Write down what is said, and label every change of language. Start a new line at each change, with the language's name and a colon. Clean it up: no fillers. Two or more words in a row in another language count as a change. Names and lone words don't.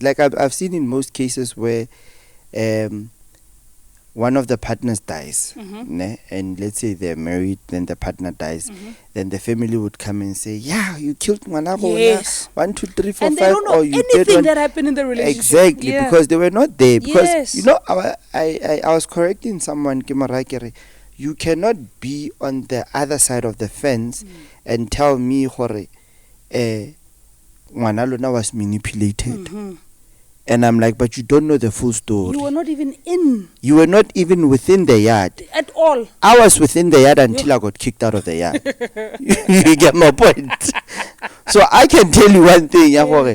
English: Like I've seen in most cases where one of the partners dies, and let's say they're married, then the partner dies, then the family would come and say, "Yeah, you killed Manabo, Yes. 1, 2, 3, 4, And they 5, don't know or you did anything one." that happened in the relationship. Exactly, Yeah. because they were not there. Because Yes. I was correcting someone, Kimarakere. you cannot be on the other side of the fence and tell me
Tswana: gore ngwana lona
English: was manipulated. And I'm like, but you don't know the full story. You were not even in. You were not even within the yard. At all. I was within the yard until I got kicked out of the yard. You get my point? So I can tell you one thing, yeah.